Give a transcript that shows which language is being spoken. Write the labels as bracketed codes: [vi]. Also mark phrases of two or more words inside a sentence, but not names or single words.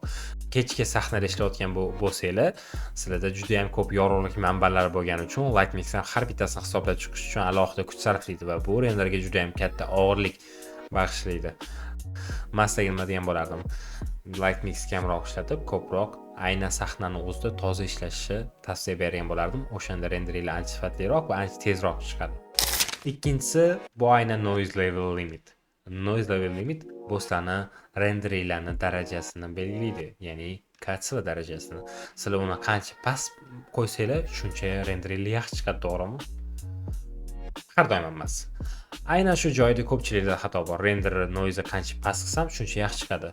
[uz] Kechki sahnada ishlayotgan bo'lsanglar, sizlarda juda ham ko'p yorug'lik manbalari bo'lgani uchun Lightmixdan har bittasini hisoblab chiqish uchun alohida kuch sarflaydi va bu renderga juda ham katta og'irlik bag'ishlaydi. Masdagi nima degan bo'lardim. Lightmix kamroq ishlatib, ko'proq aynan sahnani o'zida toza ishlashi tavsiya bergan bo'lardim. O'shanda renderinglar ancha sifatliroq va ancha tezroq chiqadi. Ikkinchisi bu aynan [en] noise level limit. Noise level limit [uz] bu sizlarning renderinglarning darajasini belgilaydi, ya'ni katsila darajasini. Sizlar uni qancha past qo'ysanglar, shuncha renderinglar yaxshi chiqadi, to'g'rimi? Har doim emas. Aynan shu joyda ko'pchilikda xato bor. [en] Render noise [uz] qancha past qilsam, shuncha yaxshi chiqadi.